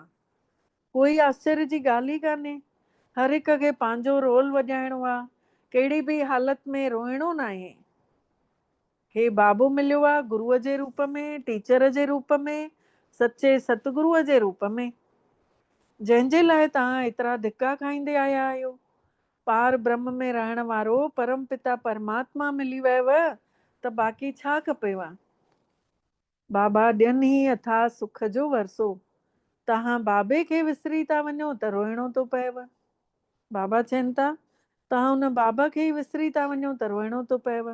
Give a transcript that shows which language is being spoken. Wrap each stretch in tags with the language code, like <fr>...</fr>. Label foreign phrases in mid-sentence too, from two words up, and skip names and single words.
<sd>कोई आश्चर्य जी ॻाल्हि ई कान्हे। हर हिक खे पंहिंजो रोल वॼाइणो आहे, कहिड़ी बि हालति में रोइणो न आहे। हे बाबो मिलियो आहे गुरूअ जे रूप में, टीचर जे रूप में, सचे सतगुरूअ जे रूप में, जंहिंजे लाइ तव्हां एतिरा धिका खाईंदे आया आहियो। पार ब्रह्म में रहण वारो परम पिता परमात्मा मिली वयव त बाक़ी छा खपेव। बाबा ॾियनि ही अथा सुख जो वरसो, तव्हां बाबे खे विसरी था वञो त रोइणो थो पएव। बाबा चवनि था तव्हां हुन बाबा खे ई विसरी था वञो त रोइणो थो पएव।</sd>